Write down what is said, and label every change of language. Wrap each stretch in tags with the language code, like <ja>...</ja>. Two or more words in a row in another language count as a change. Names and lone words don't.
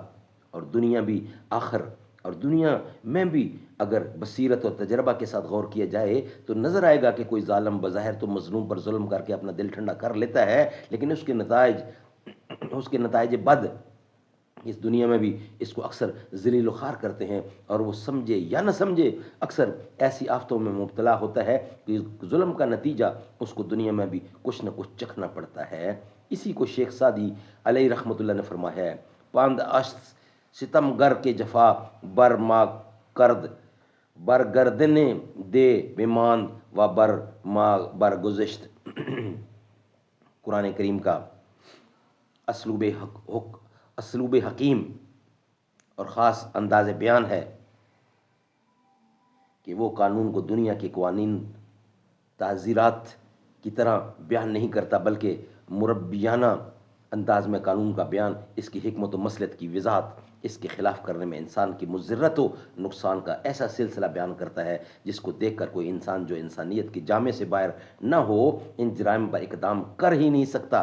<ur>اور دنیا میں بھی اگر بصیرت اور تجربہ کے ساتھ غور کیا جائے تو نظر آئے گا کہ کوئی ظالم بظاہر تو مظلوم پر ظلم کر کے اپنا دل ٹھنڈا کر لیتا ہے، لیکن اس کے نتائج بد اس دنیا میں بھی اس کو اکثر ذلیل و خوار کرتے ہیں، اور وہ سمجھے یا نہ سمجھے اکثر ایسی آفتوں میں مبتلا ہوتا ہے کہ ظلم کا نتیجہ اس کو دنیا میں بھی کچھ نہ کچھ چکھنا پڑتا ہے. اسی کو شیخ سعدی علیہ رحمۃ اللہ نے فرمایا ہے</ur> <fa>پاند اشت ستم گر کے جفا بر ما کرد، بر گردنے دے بیماند و بر ما بر گزشت.</fa> <ur>قرآن کریم کا اسلوب حکیم اور خاص انداز بیان ہے کہ وہ قانون کو دنیا کے قوانین تعزیرات کی طرح بیان نہیں کرتا، بلکہ مربیانہ انداز میں قانون کا بیان اس کی حکمت و مصلحت کی وضاحت، اس کے خلاف کرنے میں انسان کی مضرت و نقصان کا ایسا سلسلہ بیان کرتا ہے جس کو دیکھ کر کوئی انسان جو انسانیت کی جامے سے باہر نہ ہو ان جرائم پر اقدام کر ہی نہیں سکتا.</ur>